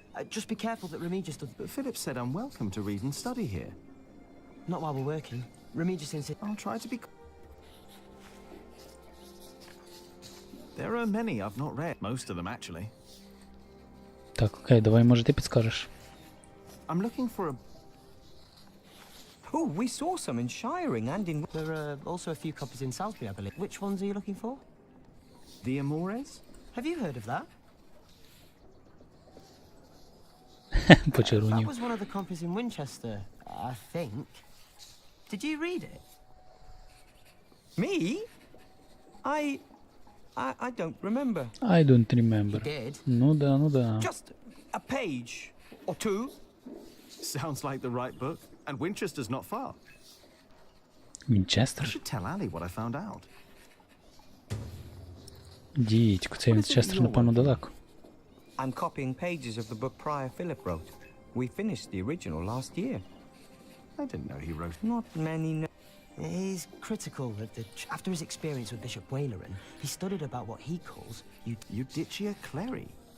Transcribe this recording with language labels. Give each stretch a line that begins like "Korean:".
English: Just be careful that Remigius doesn't... But Philip said I'm welcome to read and study here. Not while we're working. Remigius insists... I'll try to be... There are many I've not read. Most of them, actually.
Ukrainian: Так, окей, давай, може, ти підскажеш.
English: I'm looking for a... Oh, we saw some in Shiring and in... There are also a few copies in Salisbury, I believe. Which ones are you looking for? The Amores? Have you heard of that? That
Ukrainian: Почервонів.
English: was one of the copies in Winchester, I think. Did you read it? Me? I don't remember. I don't remember. You did?
Ukrainian: Ну да, ну да.
English: Just a page or two. Sounds like the right book. And Winchester's not far. I
Ukrainian: Вінчестер?
English: should tell Ali what I found out.
Ukrainian: Дідько, це Вінчестер, напевно, далеко.
English: I'm copying pages of the book Prior Philip wrote. We finished the original last year. I didn't know he wrote... Not many... He's critical that after his experience with Bishop Waleran, he studied about what he calls... Judicia Cleri?